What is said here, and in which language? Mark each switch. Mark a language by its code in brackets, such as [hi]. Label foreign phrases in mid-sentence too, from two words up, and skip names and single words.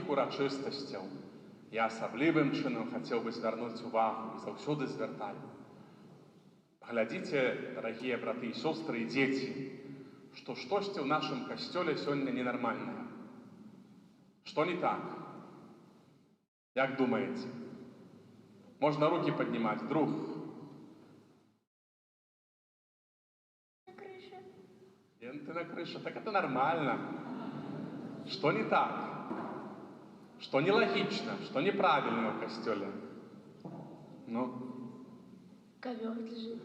[be] урачыстасцяў я асаблівым чынам хацеў бы звярнуць увагу і заўсёды звяртаю. Глядзіце, дарагія браты і сёстры і дзеці, што штосьці ў нашым касцёле сёння ненармальнае. Што не так? Як думаеце? Можна рукі паднімаць, друг. [ru] На крыше. Ленты на крыше. Так это нормально. Что не так? Что нелогично? Что неправильно в костеле? Ну? Ковер лежит.